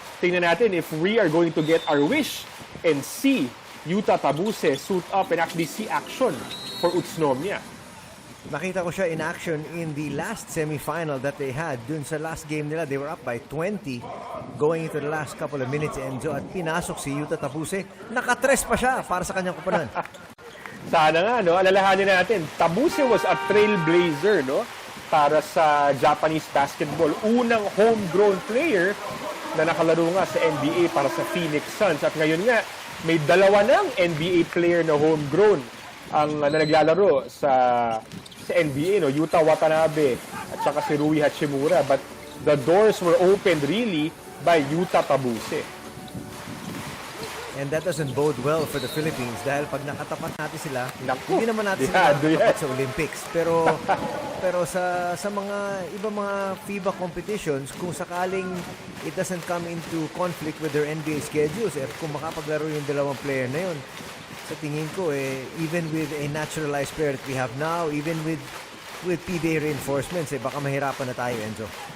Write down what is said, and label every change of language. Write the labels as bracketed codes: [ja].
[tl] Tingnan natin [en] if we are going to get our wish and see Yuta Tabuse suit up and actually see action for Utsunomiya. [tl] Nakita ko siya [en] in action in the last semifinal that they had. [tl] Dun sa [en] last game nila, they were up by 20 going into the last couple of minutes, Enzo. [tl] At pinasok si Yuta Tabuse. Nakatres pa siya para sa kanyang kupanan. Sana nga, no? Alalahanin natin, Tabuse was a trailblazer, no? Para sa Japanese basketball. Unang homegrown player na nakalaro nga sa NBA para sa Phoenix Suns. At ngayon nga, may dalawa ng NBA player na homegrown ang naglalaro sa sa NBA, no? Yuta Watanabe at saka si Rui Hachimura. [en] But the doors were opened really by Yuta Tabuse. And that doesn't bode well for the Philippines [tl] dahil pag nakatapat natin sila, Naku, hindi naman natin sila nakatapat sa Olympics. Pero sa mga ibang mga FIBA competitions, kung sakaling [en] it doesn't come into conflict with their NBA schedules, [tl] kung makapaglaro yung dalawang player na yun, sa tingin ko, [en] even with a naturalized player that we have now, even with PBA reinforcements, [tl] baka mahirapan na tayo, Enzo.